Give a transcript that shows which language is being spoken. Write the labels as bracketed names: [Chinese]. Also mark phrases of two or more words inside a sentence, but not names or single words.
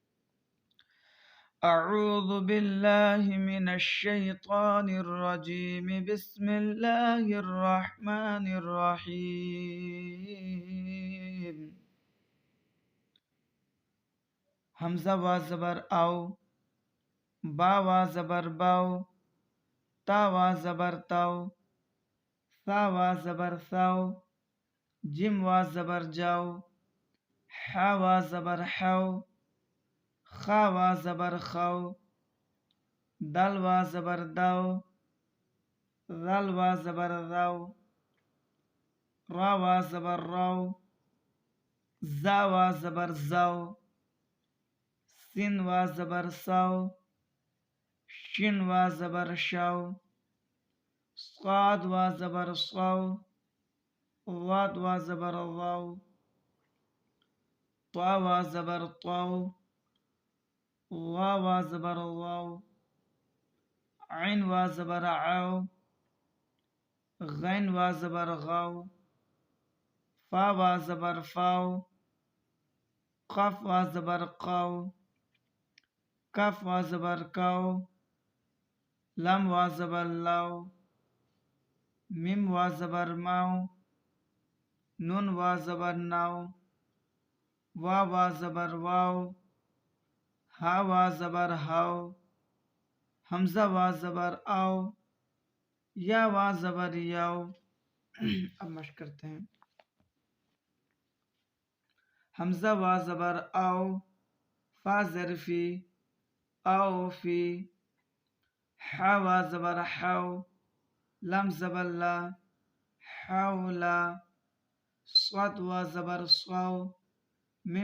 [Arabic] اعوذ باللہ من الشیطان الرجیم، بسم اللہ الرحمن الرحیم۔ [Urdu] حمزہ وا زبر آو، با وا زبر باو، تا وا زبر تاو، ثا وا زبر ثاو، جیم وا زبر جاو، حا وا زبر حاو، خا وا زبر خاو، دال وا زبر داو، ذال وا زبر ذاو، را وا زبر راو، زا وا زبر زاو، سین وا زبر ساو، شین وا زبر شاو، صاد وا زبر صاو، ضاد وا زبر ضاو، طا وا زبر طاو، ظا وا زبر ضاو، عین وا زبر عاو، غین وا زبر غاو، فا وا زبر فاو، قاف وا زبر قاو، کاف وا زبر کاو، لام وا زبر لاو، میم وا زبر ماو، نون وا زبر ناو، واو وا زبر واو، ہا وا زبر ہاو، حمزہ وا زبر آو، یا وا زبر یاو۔ اب مشق کرتے ہیں۔ حمزہ وا زبر آو، فا ظرفی، آو فی، حا وا زبر حاو، لام زبر لا، حاولا، صاد وا زبر صاو، میم